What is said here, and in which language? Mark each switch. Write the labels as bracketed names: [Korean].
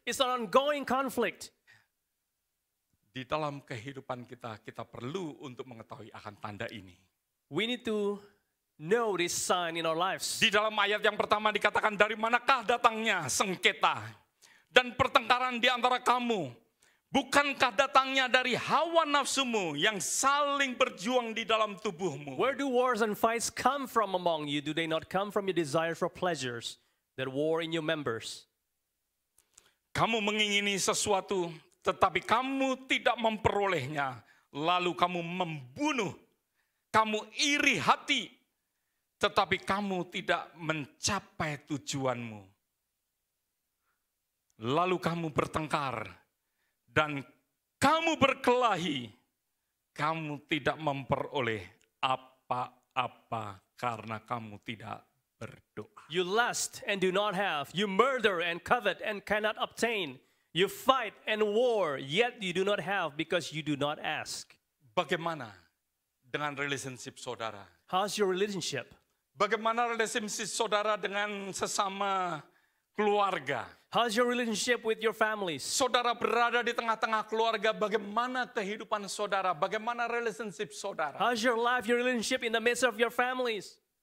[English] It's an ongoing conflict. [Indonesian] Di dalam kehidupan kita, kita perlu untuk mengetahui akan tanda ini. [English] We need to know this sign in our lives. [Indonesian] Di dalam ayat yang pertama dikatakan, dari manakah datangnya sengketa dan pertengkaran di antara kamu? Bukankah datangnya dari hawa nafsumu yang saling berjuang di dalam tubuhmu? [English] Where do wars and fights come from among you? Do they not come from your desire for pleasures that war in your members? [Indonesian] Kamu mengingini sesuatu, tetapi kamu tidak memperolehnya. Lalu kamu membunuh. kamu iri hati, tetapi kamu tidak mencapai tujuanmu. Lalu kamu bertengkar dan kamu berkelahi, kamu tidak memperoleh apa-apa karena kamu tidak berdoa. [English] You lust and do not have. You murder and covet and cannot obtain. You fight and war, yet you do not have because you do not ask. [Indonesian] Bagaimana dengan relationship saudara? [English] How's your relationship? [Indonesian] Bagaimana relationship saudara dengan sesama keluarga? [English] How's your relationship with your families? [Indonesian] Saudara berada di tengah-tengah keluarga, bagaimana kehidupan saudara? Bagaimana relationship saudara? [English] How's your life, your relationship in the midst of your families?